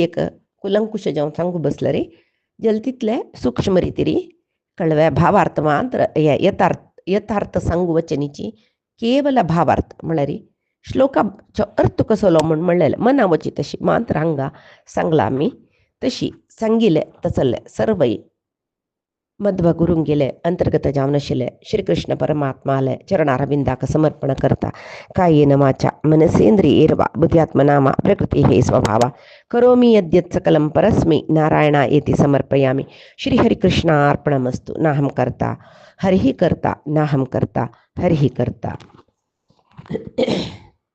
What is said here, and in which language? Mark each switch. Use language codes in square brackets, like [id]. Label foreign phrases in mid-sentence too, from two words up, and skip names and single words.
[kok] एक कुलंकुश जावन सांगू बसले रे जल तितले सूक्ष्म रितीरी कळव्या भावार्थ मात्र यथार्थ सांगू वचनीची केवल भावार्थ म्हळ्यार श्लोकाचो अर्थ कसलो म्हूण म्हणलेले मना वची तशी मात्र हांगा सांगला आमी तशी सांगिले तसले सर्वय मध्वगुरूंक गेले अंतर्गत जावन आशिल्ले श्री कृष्ण परमात्माले चरणारविंदाक समर्पण करता. [sa] कायेन वाचा मनसेंद्रियेर्वा बुद्ध्यात्मना वा प्रकृतिः स्वभावा करोमि यद्यत् सकलं परस्मै नारायणायेति समर्पयामि. श्री हरिकृष्णार्पणमस्तु. नाहं कर्ता हरिः कर्ता नाहं कर्ता हरिः कर्ता.